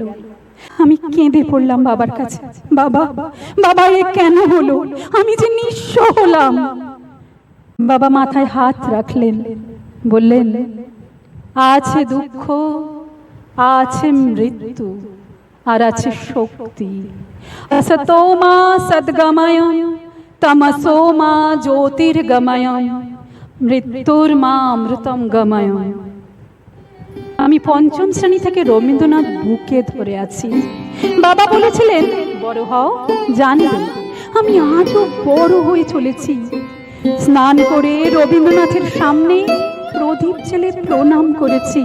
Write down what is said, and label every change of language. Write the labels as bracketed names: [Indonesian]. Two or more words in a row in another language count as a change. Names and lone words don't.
[Bangla] আমি কেঁদে পড়লাম বাবার কাছে, বাবা, বাবা এ কেন হলো? আমি যে নিঃস্ব হলাম। বাবা মাথায় হাত রাখলেন, বললেন, আছে দুঃখ, আছে মৃত্যু, আর আছে শক্তি। [Sanskrit] असतो मा सद्गमय तमसो मा ज्योतिर्गमय মৃত্যুর্মা অমৃতম গময়। [Bangla] আমি পঞ্চম শ্রেণী থেকে রবীন্দ্রনাথ বুকে ধরে আছি। বাবা বলেছিলেন, বড় হও, জানবে। আমি আজও বড় হয়ে চলেছি। স্নান করে রবীন্দ্রনাথের সামনে প্রদীপ জেলে প্রণাম করেছি।